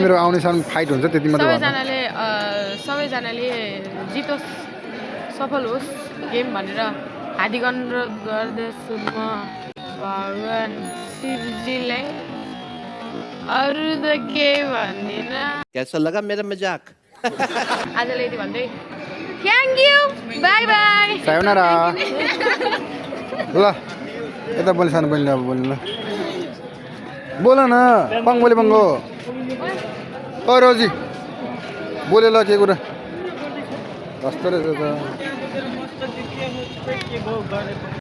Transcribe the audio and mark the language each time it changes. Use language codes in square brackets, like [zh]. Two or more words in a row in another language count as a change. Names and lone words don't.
[ne] मेरो आउने साल फाइट हुन्छ त्यति मात्र सबैजनाले जितोस् सफल होस् गेम भनेर हार्दिक अनुरोध गर्दछु म भगवान् शिवजीलाई। अरू त केही भन्दिनँ। [hi] कैसा लगा मेरा मजाक [ne] आजलाई यति भन्दै [en] thank you bye bye [ne] सायोनारा ल यता बोल्नु सानो बहिनीले अब बोल्नु ल बोल न पङ्गोले पङ्गो ओ रोजी बोले ल के कुरा कस्तो रहेछ त